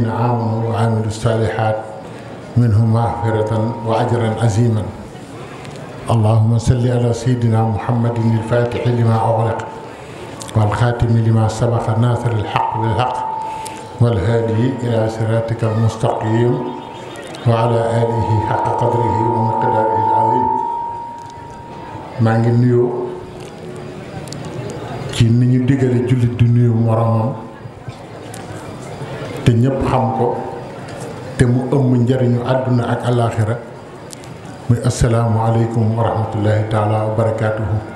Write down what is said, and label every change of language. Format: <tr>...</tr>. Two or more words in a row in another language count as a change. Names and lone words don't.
<ar>آمنوا وعملوا الصالحات منهم مغفرة وأجرا عظيما اللهم صل على سيدنا محمد الفاتح لما أغلق والخاتم لما سبق ناصر الحق بالحق والهادي إلى صراطك المستقيم وعلى آله حق قدره ومقداره العظيم</ar> <wo>maa ngi nuyoo ci ni ñu digale jullit du nuyu moromam te ñëpp xam ko te mu ëmb njariñu àdduna ak alaaxira muy</wo> <ar>السلام عليكم ورحمة الله تعالى وبركاته</ar>